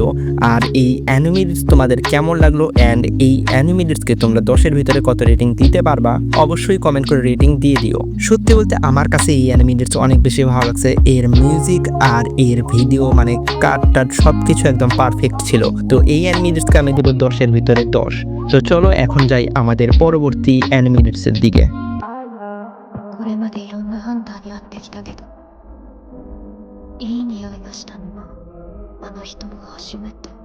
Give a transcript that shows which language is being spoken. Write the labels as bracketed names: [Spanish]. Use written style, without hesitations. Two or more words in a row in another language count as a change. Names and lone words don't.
[Bangla] আর এই [English] anime edits [Bangla] তোমাদের কেমন লাগলো, অ্যান্ড এই [English] anime editsকে [Bangla] তোমরা 10-এর ভিতরে কত রেটিং দিতে পারবা অবশ্যই কমেন্ট করে রেটিং দিয়ে দিও। সত্যি বলতে আমার কাছে এই [English] anime edits [Bangla] অনেক বেশি ভালো লাগছে, এর মিউজিক আর এর ভিডিও মানে কাট সবকিছু একদম পারফেক্ট ছিল। তো এই [English] anime editsকে [Bangla] আমি দেব 10-এর ভিতরে 10। তো চলো এখন যাই আমাদের পরবর্তী [English] anime editsের [Bangla] দিকে। [Japanese] これまでいろんなハンターに会ってきたけど、いい匂いがしたのはあの人が初めて。